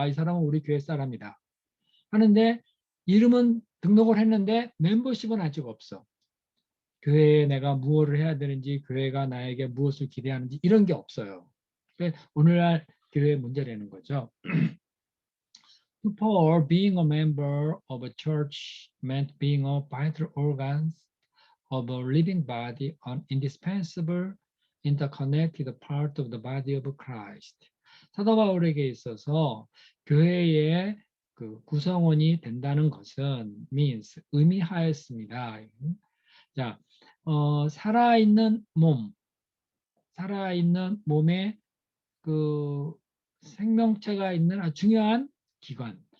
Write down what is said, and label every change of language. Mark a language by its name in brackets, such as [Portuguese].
[Korean] 이 사람은 우리 교회 사람이다 하는데 이름은 등록을 했는데 멤버십은 아직 없어. 교회에 내가 무엇을 해야 되는지 교회가 나에게 무엇을 기대하는지 이런 게 없어요. 오늘날 교회의 문제라는 거죠. [English] For being a member of a church meant being a vital organ of a living body, an indispensable, interconnected part of the body of Christ. [Korean] 사도 바울에게 있어서 교회의 그 구성원이 된다는 것은 means 의미하였습니다. 자, 살아있는 몸, 살아있는 몸에 그 생명체가 있는 아주 중요한 기관.